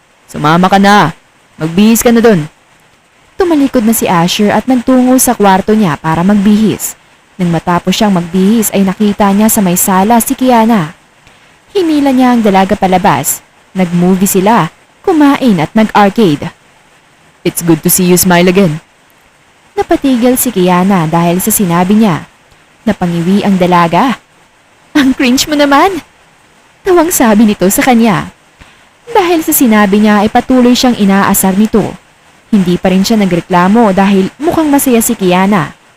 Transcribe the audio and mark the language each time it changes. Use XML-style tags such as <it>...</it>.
<tl>Sumama ka na. Magbihis ka na dun. Tumalikod na si Asher at nagtungo sa kwarto niya para magbihis. Nang matapos siyang magbihis ay nakita niya sa may sala si Kiana. Hinila niya ang dalaga palabas. Nag-movie sila, kumain at nag-arcade.</tl> <en>It's good to see you smile again.</en> <tl>Napatigil si Kiana dahil sa sinabi niya. Napangiwi ang dalaga. Ang cringe mo naman! Tawang sabi nito sa kanya. Dahil sa sinabi niya ay patuloy siyang inaasar nito. Hindi pa rin siya nagreklamo dahil mukhang masaya si Kiana.</tl>